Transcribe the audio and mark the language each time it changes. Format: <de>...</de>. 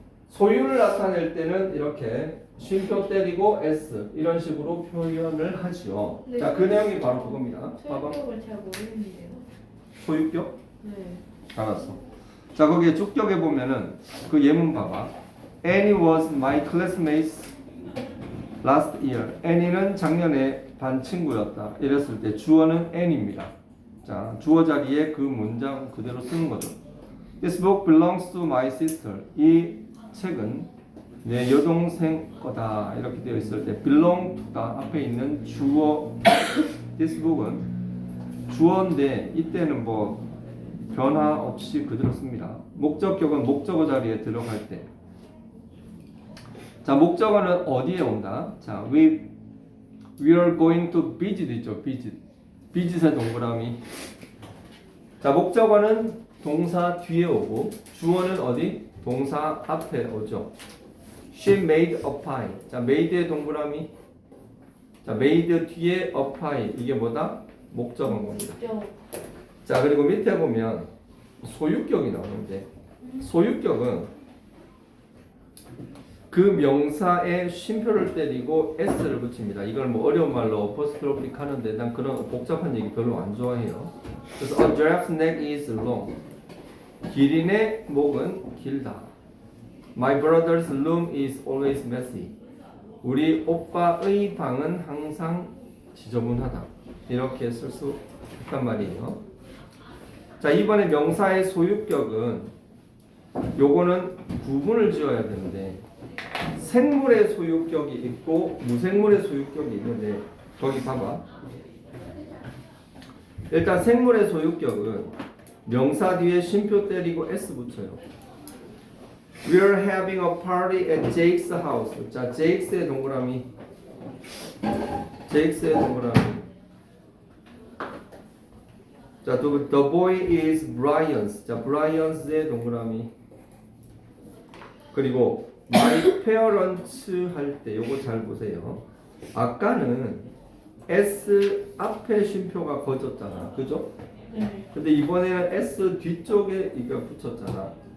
<ko>소유를 나타낼 때는 이렇게 쉼표 때리고 s 이런 식으로 표현을 하죠. 네. 자, 그 내용이 바로 그겁니다. 봐봐. 소유격을 잘 모르는데요. 소유격? 네. 알았어. 자, 거기에 주격에 보면은 그 예문 봐봐.</ko> <en>Annie was my classmate last year.</en> <ko>Annie는 작년에 반 친구였다. 이랬을 때 주어는 Annie입니다. 자, 주어 자리에 그 문장 그대로 쓰는 거죠.</ko> <en>This book belongs to my sister.</en> <ko>이 책은 내 여동생 거다. 이렇게 되어 있을 때 belong to다 앞에 있는 주어</ko> <en>this book</en> <ko>은 주어인데 이때는 뭐 변화 없이 그대로 씁니다. 목적격은 목적어 자리에 들어갈 때. 자, 목적어는 어디에 온다?</ko> <en>자, we are going to visit</en> <ko>있죠. visit의 동그라미. 자, 목적어는 동사 뒤에 오고 주어는 어디? 동사 앞에 오죠.</ko> <en>She made a pie.</en> <ko>자, made의 동그라미. 자, made 뒤에 a pie. 이게 뭐다? 목적어인 겁니다. 자, 그리고 밑에 보면 소유격이 나오는데 소유격은 그 명사에 쉼표를 때리고 s를 붙입니다. 이걸 뭐 어려운 말로 어퍼스트로픽 하는데 난 그런 복잡한 얘기 별로 안 좋아해요. 그래서</ko> <en>a giraffe's neck is long.</en> <ko>기린의 목은 길다.</ko> <en>My brother's room is always messy.</en> <ko>우리 오빠의 방은 항상 지저분하다. 이렇게 쓸 수 있단 말이에요. 자, 이번에 명사의 소유격은 요거는 구분을 지어야 되는데 생물의 소유격이 있고 무생물의 소유격이 있는데 거기 봐봐. 일단 생물의 소유격은 명사 뒤에 쉼표 때리고 s 붙여요.</ko> <en>We're having a party at Jake's house.</en> <ko>자, Jake's 동그라미. Jake's 동그라미. 자, 또</ko> <en>the boy is Brian's.</en> <ko>자, Brian's 동그라미. 그리고</ko> <en>my parents</en> <ko>할 때 요거 잘 보세요. 아까는 s 앞에 쉼표가 거졌잖아. 그죠? 근데 이번에는 s 뒤쪽에 이거 붙였잖아.</ko>